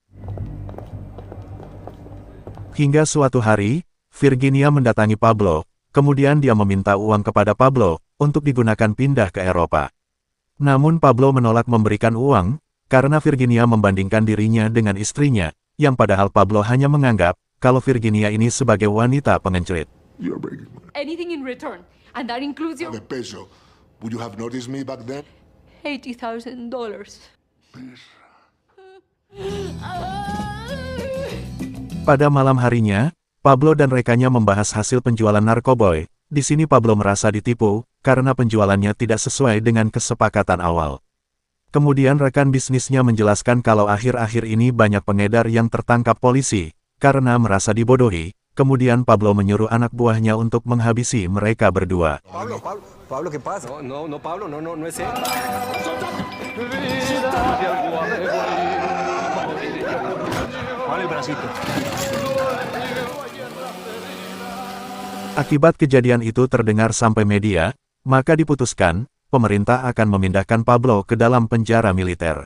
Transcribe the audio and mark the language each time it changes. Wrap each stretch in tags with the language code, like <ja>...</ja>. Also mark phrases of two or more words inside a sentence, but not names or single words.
<id>Hingga suatu hari, Virginia mendatangi Pablo, kemudian dia meminta uang kepada Pablo, untuk digunakan pindah ke Eropa. Namun Pablo menolak memberikan uang, karena Virginia membandingkan dirinya dengan istrinya, yang padahal Pablo hanya menganggap, kalau Virginia ini sebagai wanita pengencrit.</id> <en>You're breaking my Anything in return, and that includes your the peso. Would you have noticed me back then? $80,000.</en> <id>Pada malam harinya, Pablo dan rekannya membahas hasil penjualan narkoboy. Di sini Pablo merasa ditipu, karena penjualannya tidak sesuai dengan kesepakatan awal. Kemudian rekan bisnisnya menjelaskan kalau akhir-akhir ini banyak pengedar yang tertangkap polisi, karena merasa dibodohi. Kemudian Pablo menyuruh anak buahnya untuk menghabisi mereka berdua.</id> <es>Pablo, ¿qué pasa? No, Pablo, no es él.</es> <id>Akibat kejadian itu terdengar sampai media, maka diputuskan, pemerintah akan memindahkan Pablo ke dalam penjara militer.</id>